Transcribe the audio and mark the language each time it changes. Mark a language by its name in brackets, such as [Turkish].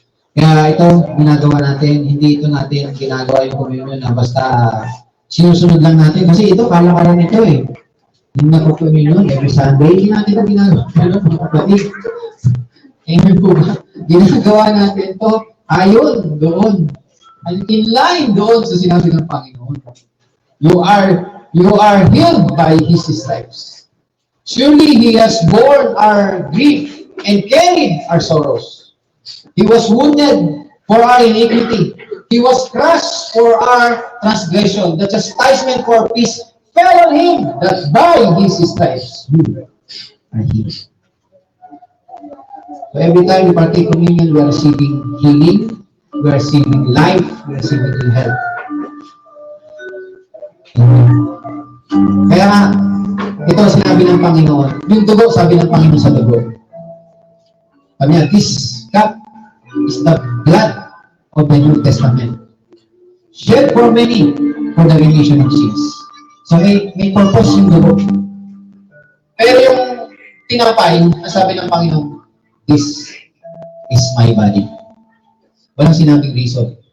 [Filipino] Kaya ito, ginagawa natin, hindi ito natin ginagawa yung communion na basta sinusunod lang natin. Kasi ito, kala-kala nito eh. Yung nagpo-communion, every Sunday, hindi natin ito ginagawa. Pero mga kapatid, amen po ba? Ginagawa natin ito, ayon doon. [English] In line [Filipino] doon sa sinabi ng Panginoon. [English] You are healed by His stripes. Surely He has borne our grief and carried our sorrows. He was wounded for our iniquity. He was crushed for our transgression. The chastisement for peace fell on Him, that by His stripes we are healed. So every time we partake communion, we are receiving healing, we are receiving life, we are receiving good health. [Filipino] Kaya nga, ito sinabi ng Panginoon, yung dugo, sabi ng Panginoon sa dugo. Sabi niya, [English] this cup is the blood of the New Testament, shed for many for the remission of sins. [Filipino] So may purpose yung dugo. Pero yung tinapay, sabi ng Panginoon, [English] this is my body. [Filipino] Walang sinabing reason.